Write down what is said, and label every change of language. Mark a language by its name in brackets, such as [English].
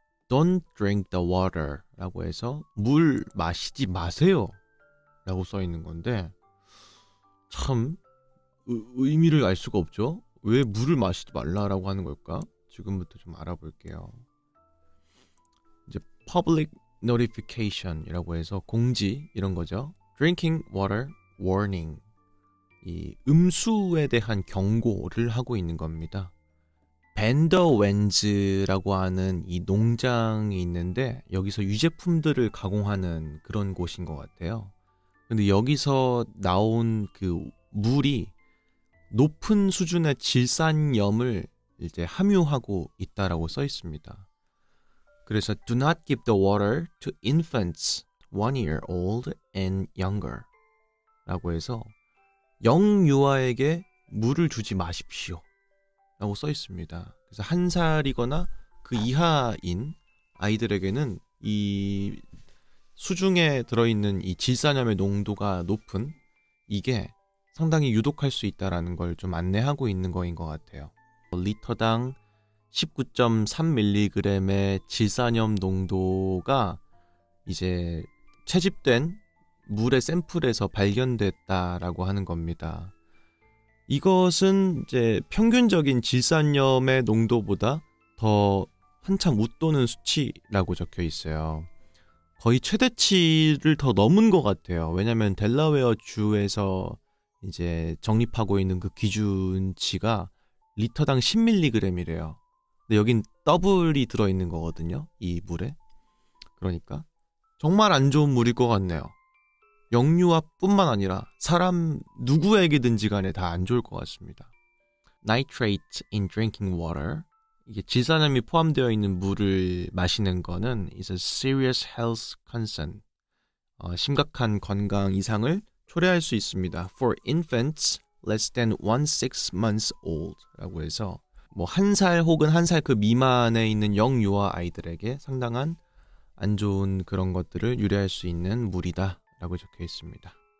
[English] Don't drink the water [Korean] 라고 해서 물 마시지 마세요 라고 써 있는 건데 참 의미를 알 수가 없죠. 왜 물을 마시지 말라라고 하는 걸까? 지금부터 좀 알아볼게요. 이제 public notification이라고 해서 공지 이런 거죠. [English] Drinking water warning. [Korean] 이 음수에 대한 경고를 하고 있는 겁니다. 밴더웬즈라고 하는 이 농장이 있는데 여기서 유제품들을 가공하는 그런 곳인 것 같아요. 근데 여기서 나온 그 물이 높은 수준의 질산염을 이제 함유하고 있다라고 써 있습니다. 그래서 [English] do not give the water to infants 1 year old and younger [Korean] 라고 해서 영유아에게 물을 주지 마십시오 라고 써 있습니다. 그래서 1살이거나 그 이하인 아이들에게는 이 수중에 들어있는 이 질산염의 농도가 높은 이게 상당히 유독할 수 있다는 걸 좀 안내하고 있는 거인 것 같아요. 리터당 19.3mg의 질산염 농도가 이제 채집된 물의 샘플에서 발견됐다라고 하는 겁니다. 이것은 이제 평균적인 질산염의 농도보다 더 한참 웃도는 수치라고 적혀 있어요. 거의 최대치를 더 넘은 것 같아요. 왜냐하면 델라웨어 주에서 이제 정립하고 있는 그 기준치가 리터당 10mg이래요. 근데 여긴 더블이 들어있는 거거든요. 이 물에. 그러니까 정말 안 좋은 물일 것 같네요. 영유아뿐만 아니라 사람 누구에게든지 간에 다 안 좋을 것 같습니다. [English] Nitrate in drinking water. [Korean] 이게 질산염이 포함되어 있는 물을 마시는 거는 [English] is a serious health concern. [Korean] 심각한 건강 이상을 초래할 수 있습니다. [English] For infants less than 16 months old [Korean] 라고 해서 뭐 1살 혹은 1살 그 미만에 있는 영유아 아이들에게 상당한 안 좋은 그런 것들을 유래할 수 있는 물이다 라고 적혀 있습니다.